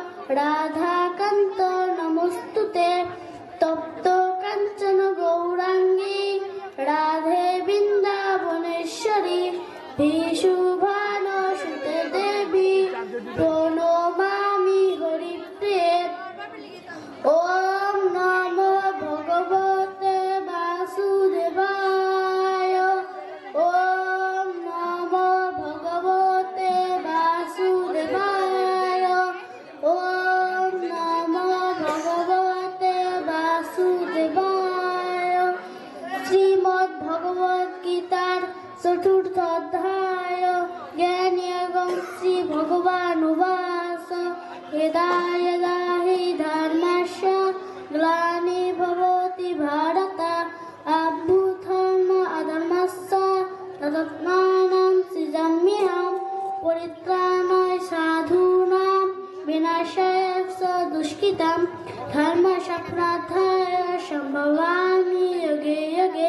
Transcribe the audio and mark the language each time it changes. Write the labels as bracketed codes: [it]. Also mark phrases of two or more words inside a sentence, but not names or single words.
[sa] রাধাকান্ত নমস্তুতে তপ্ত কাঞ্চন গৌরাঙ্গী রাধে বৃন্দাবনেশ্বরী বিশুভানুসুতে দেবী প্রণমামি হরিপ্রিয়ে। ওম নমো ভগবতে বাসুদেবায়। ওম নমো ভগবতে বাসুদেবায়। ওম নমো ভগবতে বাসুদেবায়। [bn] শ্রীমদ্ ভগবদ গীতার চতুর্থ অধ্যায় জ্ঞানীয়গম [sa] শ্রী ভগবানুবাস यदा यदा हि धर्मस्य ग्लानिर्भवति भारत अभ्युत्थानम् अधर्मस्य तदात्मानं सृजाम्यहं परित्राणाय साधूनां विनाशाय च दुष्कृतं धर्मसम्प्रार्थनाय सम्भवामि युगे युगे।